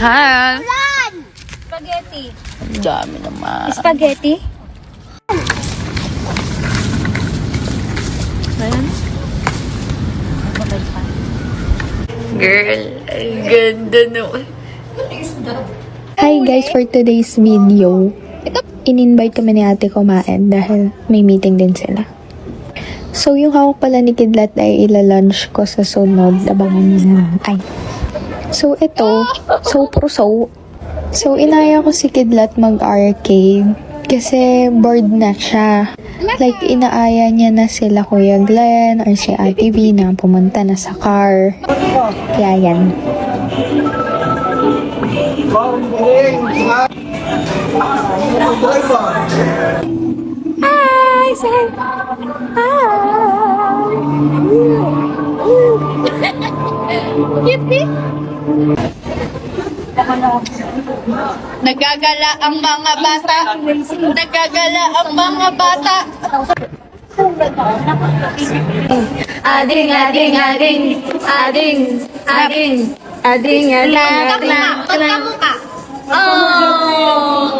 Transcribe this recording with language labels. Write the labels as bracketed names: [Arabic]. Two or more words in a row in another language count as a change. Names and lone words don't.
[Filipino] Hi! [English] plan! Spaghetti. [Filipino] Ang dami naman. Spaghetti? Ayan. Girl, ang ganda naman. [English] Hi guys, for today's video, [Filipino] in-invite kami ni ate kumain dahil may meeting din sila. So yung hawak pala ni Kidlat ay ila-lunch ko sa sunod. Abangan nyo na. Ay. So ito, So inaya ko si Kidlat mag-arcade kasi bored na siya. Like inaaya niya na sila Kuya Glenn or si Ate V na pumunta na sa car. Kaya yan. Hi! [English] Say hi! Yippee! [Filipino] Nagagala ang mga bata. Nagagala ang mga bata. Ading, ading, ading, ading, ading, ading, ading, Oh!